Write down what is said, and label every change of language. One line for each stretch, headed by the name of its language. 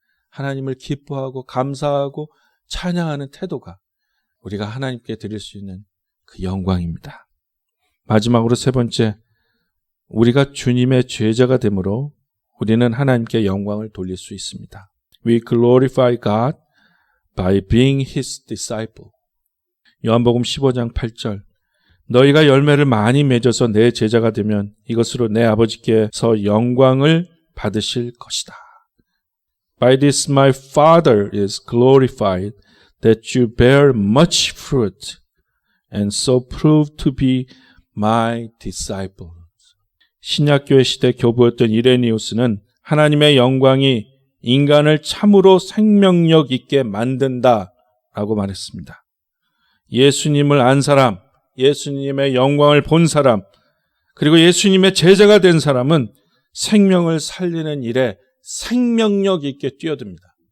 Korean: 하나님을 기뻐하고 감사하고 찬양하는 태도가 우리가 하나님께 드릴 수 있는 그 영광입니다. 마지막으로 세 번째, 우리가 주님의 제자가 되므로 우리는 하나님께 영광을 돌릴 수 있습니다.
English: We glorify God by being His disciple.
Korean: 요한복음 15장 8절, 너희가 열매를 많이 맺어서 내 제자가 되면 이것으로 내 아버지께서 영광을 받으실 것이다.
English: By this my Father is glorified, that you bear much fruit, and so prove to be my disciples.
Korean: 신약교회 시대 교부였던 이레니우스는 하나님의 영광이 인간을 참으로 생명력 있게 만든다라고 말했습니다. 예수님을 안 사람, 예수님의 영광을 본 사람, 그리고 예수님의 제자가 된 사람은 생명을 살리는 일에 생명력 있게 뛰어듭니다.